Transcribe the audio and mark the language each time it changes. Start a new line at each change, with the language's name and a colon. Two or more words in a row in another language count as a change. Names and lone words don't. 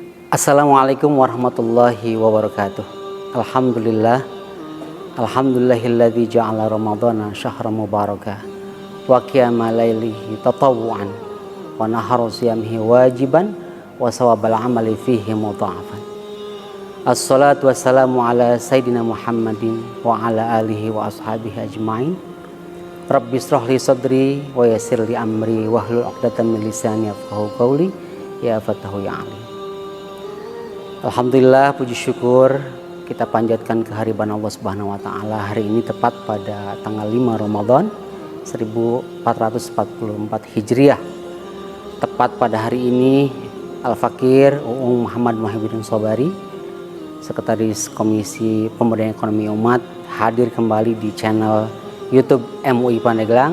Arabic: السلام عليكم ورحمة الله وبركاته. Alhamdulillah. الحمد لله الذي جعل رمضان شهرا مباركا وقيام ليله تطوعا ونهار صيامه واجبا وثواب الأعمال فيه مضاعفا. الصلاة والسلام على سيدنا محمد وعلى آله وأصحابه أجمعين. رب اشرح لي صدري ويسر لي أمري واحلل عقدة من لساني يفقهوا قولي يا فتاح يا عليم.
Indonesian: Alhamdulillah, puji syukur kita panjatkan kehadiran Allah
Arabic: سبحانه وتعالى.
Indonesian: Hari ini tepat pada tanggal 5 Ramadan 1444 Hijriah. Tepat pada hari ini Al-Fakir Uung Muhammad Muhyiddin Sobari, Sekretaris Komisi Pemberdayaan Ekonomi Umat, hadir kembali di channel YouTube MUI Pandeglang.